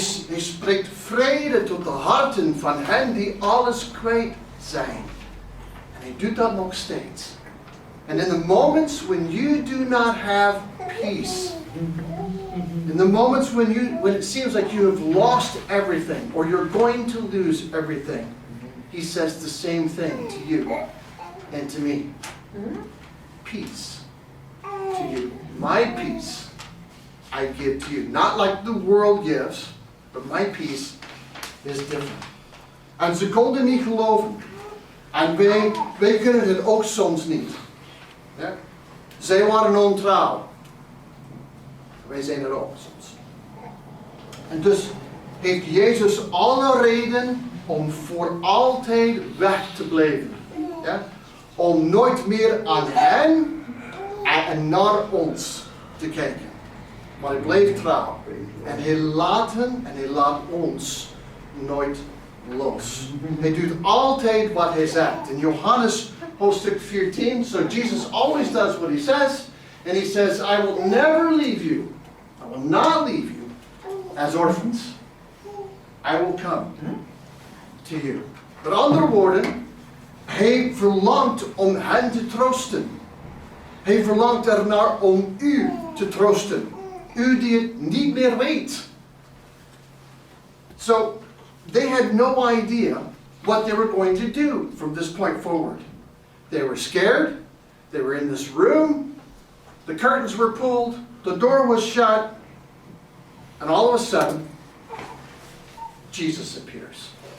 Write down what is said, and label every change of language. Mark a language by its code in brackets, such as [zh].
[nl] Hij spreekt vrede tot de harten van hen die alles kwijt zijn. En hij doet dat nog steeds. [en] And in the moments when you do not have peace, in the moments when it seems like you have lost everything or you're going to lose everything, he says the same thing to you and to me. Peace to you. My peace I give to you. Not like the world gives, but my peace is different. [nl] En ze konden niet geloven. En wij kunnen het ook soms niet. Ja? Zij waren ontrouw. Wij zijn er ook soms. En dus heeft Jezus alle reden om voor altijd weg te blijven. Ja? om nooit meer aan hen en naar ons te kijken. Maar hij bleef trouw. En hij laat hen en hij laat ons nooit los. Hij doet altijd wat hij zegt. In Johannes hoofdstuk 14, [en] so Jesus always does what he says. And he says, I will never leave you. I will not leave you as orphans. I will come to you. [nl] Met andere woorden, hij verlangt om hen te troosten. Hij verlangt ernaar om u te troosten. U die het niet meer weet. [en] So, they had no idea what they were going to do from this point forward. They were scared. They were in this room. The curtains were pulled. The door was shut. And all of a sudden, Jesus appears.